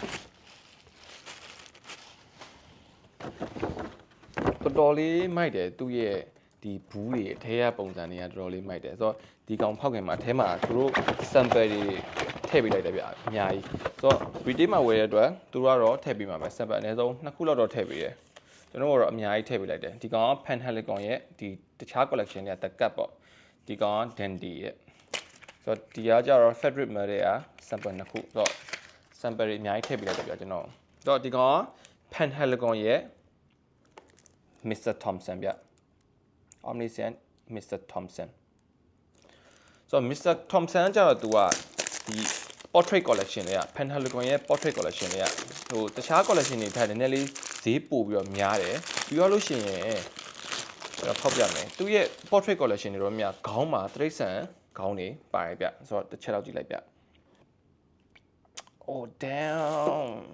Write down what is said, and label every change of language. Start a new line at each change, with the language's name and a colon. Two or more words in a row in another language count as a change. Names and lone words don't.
Burmese: တော်တော်လေးမိုက်တယ်သူ့ရဲ့ဒီဘူးတွေအထဲကပုံစံတွေကတော်တော်လေးမိုက်တယ်ဆိုတော့ဒီကောင်ဖောက်ခင်မှာအထဲမှာ သူတို့ sample တွေထည့်ပေးလိုက်တယ်ဗျအများကြီးဆိုတော့ retail မှာဝယ်ရတဲ့အတွက်သူတို့ကတော့ထည့်ပေးမှာပဲ sample အနည်းဆုံး2ခုလောက်တော့ထည့်ပေးတယ်ကျွန်တော်ကတော့အများကြီးထည့်ပေးလိုက်တယ်ဒီကောင်က Penhaligon ရဲ့ဒီတခြား collection တွေက the cut ပေါ့ဒီကောင်က dandy ရဲ့ဆိုတော့ဒီကကြတော့
English: fabric made
Burmese: တွေက sample 2ခုဆိုတော့ sample တွေအများကြီးထည့်ပေးလိုက်တယ်ဗျကျွန်တော်ဆိုတော့ဒီကောင်က Penhaligon ရဲ့Mr. Thompson ဗျ Omniscient Mr. Thompson ဆိုတော့ Mr. Thompson ကျတော့သူကဒီ
English: portrait collection
Burmese: တွေက Penhaligon ရဲ့
English: portrait collection
Burmese: တွေကဟိုတခြား collection တွေထက်နည်းနည်းလေးဈေးပို့ပြီးတော့များတယ်ပြီးတော့လို့ရှိရင်ကျွန်တော်ဖောက်ပြမယ်သူရဲ့
English: portrait collection
Burmese: တွေတော့များခေါင်းမှာတရိတ်ဆန်ခေါင်းတွေပါတယ်ဗျဆိုတော့တစ်ချက်လောက်ကြည့်လိုက်ဗျ
English: Oh damn